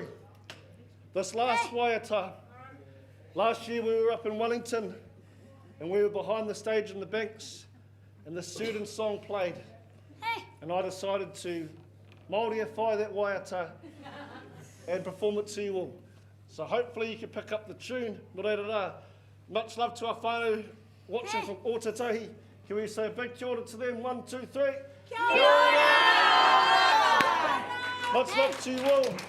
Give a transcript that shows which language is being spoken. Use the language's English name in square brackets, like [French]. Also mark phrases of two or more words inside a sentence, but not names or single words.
[English] This last waiata, last year we were up in Wellington and we were behind the stage in the banks and the student song played. And I decided to Māoriify that waiata and perform it to you all. So hopefully you can pick up the tune. Much love to our whānau watching from Ōtautahi. Can we say a big [Māori] kia ora [English] to them? 1, 2, 3. [Māori] Kia ora! [English] Much love to you all.